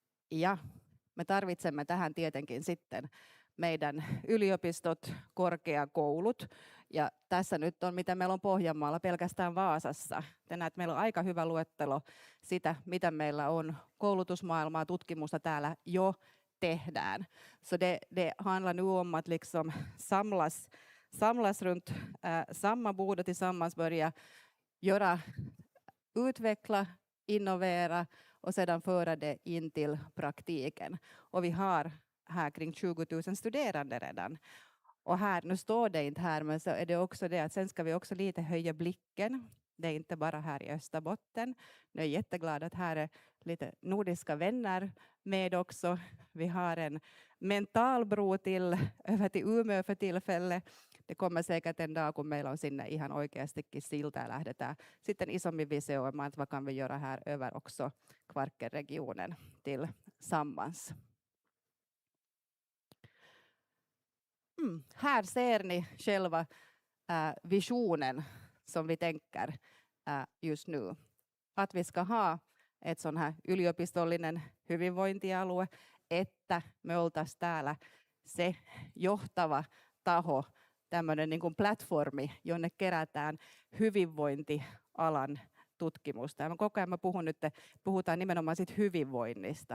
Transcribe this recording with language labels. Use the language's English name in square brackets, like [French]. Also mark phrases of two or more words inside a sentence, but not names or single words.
[Finnish] Ja me tarvitsemme tähän tietenkin sitten meidän yliopistot, korkeakoulut. Ja tässä nyt on, mitä meillä on Pohjanmaalla, pelkästään Vaasassa. Te näette, meillä on aika hyvä luettelo sitä, mitä meillä on koulutusmaailmaa, tutkimusta täällä jo tehdään. [Swedish] Så det handlar nu om att liksom samlas runt samma bord och tillsammans börja utveckla, innovera och sedan föra det in till praktiken. Och vi har här kring 20 000 studerande redan. Och här, nu står det inte här, men så är det också det att sen ska vi också lite höja blicken. Det är inte bara här i Österbotten. Jag är jätteglad att här är lite nordiska vänner med också. Vi har en mental bro över till Umeå för tillfället. Det kommer säkert en dag, [Finnish] kun meillä on sinne ihan oikeastikin silta ja lähdetään sitten isommin visioimaan, että [Swedish] vad kan vi göra här över också Kvarkenregionen tillsammans. Här ser ni själva visionen som vi tänker just nu. Att vi ska ha ett sån här [Finnish] yliopistollinen hyvinvointialue, että me oltaisiin täällä se johtava taho, tämmöinen niin kuin platformi, jonne kerätään hyvinvointialan tutkimusta. Ja koko ajan puhutaan nimenomaan siitä hyvinvoinnista.